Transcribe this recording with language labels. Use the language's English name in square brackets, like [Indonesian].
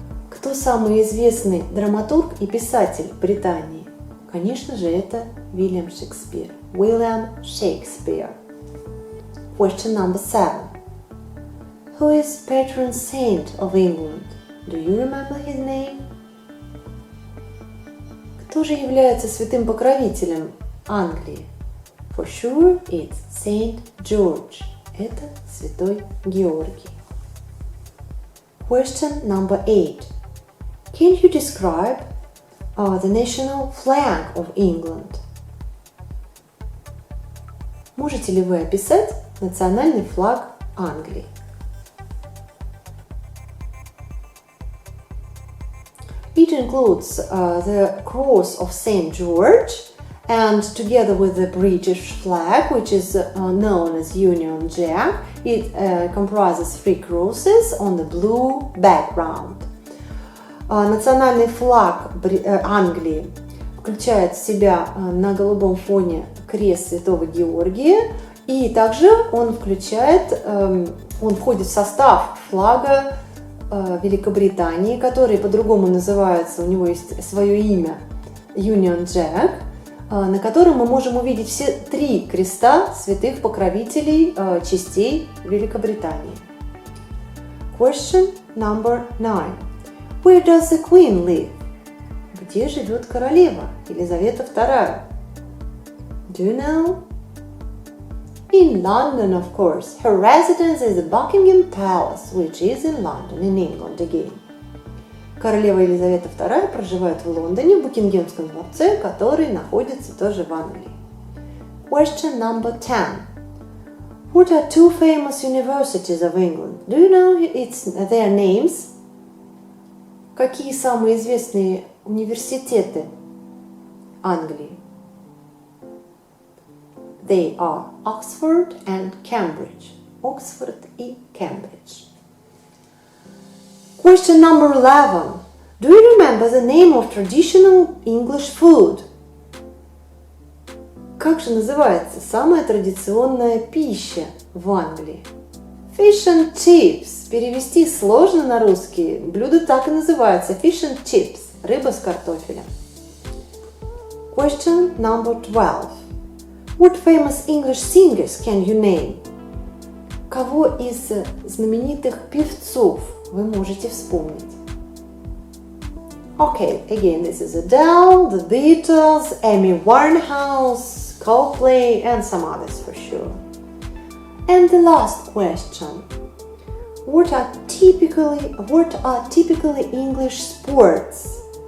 [Russian] Кто самый известный драматург и писатель Британии? Конечно же, это Уильям Шекспир. [English] William Shakespeare. Question number 7. Who is patron saint of England? Do you remember his name? [Russian] Кто же является святым покровителем Англии? [English] For sure, it's Saint George. [Russian] Это святой Георгий. [English] Question number 8. Can you describe the national flag of England? [Russian] Можете ли вы описать национальный флаг Англии? [English] It includes the cross of Saint George, and together with the British flag, which is known as Union Jack, it comprises 3 crosses on the blue background. [Russian] Национальный флаг Англии включает в себя на голубом фоне крест Святого Георгия, и также он входит в состав флага Великобритании, который по-другому называется, у него есть свое имя, Union Jack, на котором мы можем увидеть все 3 креста святых покровителей частей Великобритании. [English] Question number 9. Where does the Queen live? [Russian] Где живет королева Елизавета II? [English] Do you know? In London, of course. Her residence is the Buckingham Palace, which is in London, in England again. [Russian] Королева Елизавета II проживает в Лондоне, в Букингемском дворце, который находится тоже в Англии. [English] Question number 10. What are 2 famous universities of England? Do you know their names? [Russian] Какие самые известные университеты Англии? [English] They are Oxford and Cambridge. [Russian] Оксфорд и Кембридж. [English] Question number 11. Do you remember the name of traditional English food? [Russian] Как же называется самая традиционная пища в Англии? [English] Fish and chips. [Russian] Перевести сложно на русский. Блюдо так и называется. Fish and chips. Рыба с картофелем. [English] Question number 12. What famous English singers can you name? [Russian] Кого из знаменитых певцов вы можете вспомнить? [English] Okay, again, this is Adele, the Beatles, Amy Winehouse, Coldplay, and some others for sure. And the last question. What are typically English sports?